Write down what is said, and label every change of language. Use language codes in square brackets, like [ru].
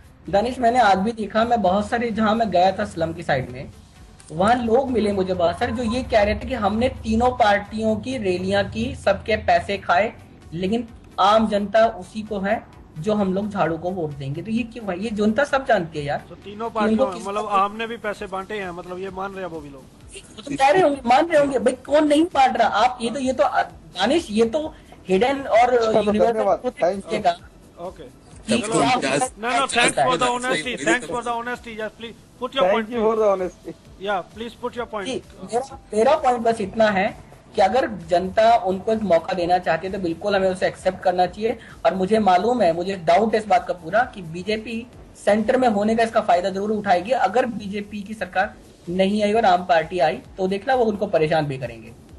[hi] दानिश, मैंने आज भी देखा, मैं बहुत सारे जहां मैं गया था स्लम की साइड में, वहां लोग मिले मुझे बहुत सारे जो ये कह रहे थे कि हमने तीनों पार्टियों की रैलियां की, सबके पैसे खाए, लेकिन आम जनता उसी को है जो हम लोग झाड़ू को वोट देंगे। तो ये क्यों है? ये जनता सब जानती है यार। तो तीनों पार्टियों मतलब आमने भी पैसे बांटे हैं, मतलब ये मान रहे हैं वो भी लोग, तो कह रहे होंगे, मान रहे होंगे। भाई कौन नहीं बांट रहा? आप ये तो दानिश, ये तो हिडन और universal. [en] Okay, no, thanks for the honesty. Thanks for the honesty. Yes, please put your point. Thank you for the honesty. Yeah, please put your point. [hi] मेरा पॉइंट बस इतना है कि अगर जनता उनको एक मौका देना चाहती है तो बिल्कुल हमें उसे एक्सेप्ट करना चाहिए। और मुझे मालूम है, मुझे डाउट है इस बात का पूरा कि बीजेपी सेंटर में होने का इसका फायदा जरूर उठाएगी। अगर बीजेपी की सरकार नहीं आई और आम पार्टी आई तो देखना वो उनको परेशान भी करेंगे।